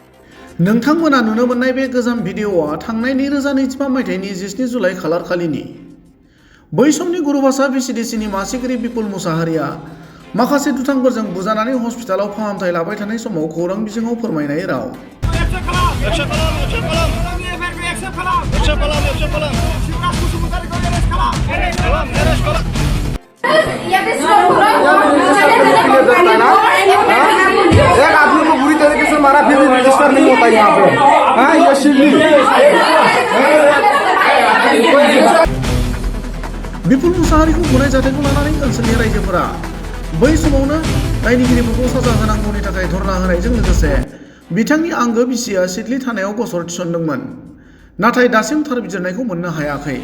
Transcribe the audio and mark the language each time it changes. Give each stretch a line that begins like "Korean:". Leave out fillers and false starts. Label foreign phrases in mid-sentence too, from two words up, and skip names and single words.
Bodo: नोंथांमोना नुनो मोननाय बे गोजाम भिडिअ'आ थांनाय 2025 मायथाइनि 17 जुलाइ खालार खालिनि। बै समनि गुरुभाषा VCDCनि मासिगिरि बिपुल मुसाहारिया माखासे दुथांफोरजों बुजानानै हस्पिटालाव फाहामथाय लाबाय थानाय समाव खौरां बिजोङाव फोरमायनाय राव।
Hindi: एक आदमी को बुरी तरीके से मारा फिर भी रजिस्टर नहीं होता यहाँ पे। हाँ ये शिवली
Bodo: बिपुल मुसाहारिखौ बुनाय जाथायखौ लानानै ओनसोलनि रायजोफोरा बै समावनो दायनिगिरिफोरखौ साजा होनांगौनि थाखाय धरना होनायजों लोगोसे बिथांनि आंगो बिसिया सिडली थानायाव गसर थिसनदोंमोन नाथाय दासिम थार बिजिरनायखौ मोननो हायाखै।